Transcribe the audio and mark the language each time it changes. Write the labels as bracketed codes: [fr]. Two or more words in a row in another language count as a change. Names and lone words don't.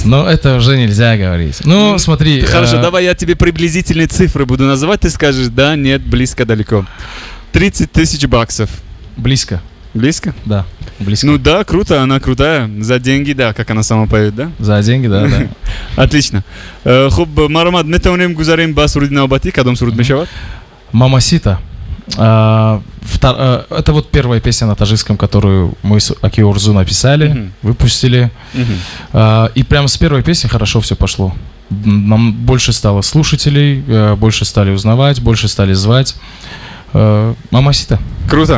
[ru] Но это уже нельзя говорить. Ну, смотри. Хорошо, давай я тебе приблизительные цифры буду называть, ты скажешь да, нет, близко, далеко. 30 тысяч баксов. Близко. Близко? Да, близко. Ну да, круто, она крутая. За деньги, да, как она сама поет, да? За деньги, да. Отлично. [tg] Хуб, Марамад, метаунем гузарим ба суруди навбати, кадом суруд мешавад? Мамасита. [ru] Это вот первая песня на таджикском, которую мы с Аки Орзу написали, выпустили. И прямо с первой песни хорошо все пошло. Нам больше стало слушателей, больше стали узнавать, больше стали звать. Мамасита. Круто.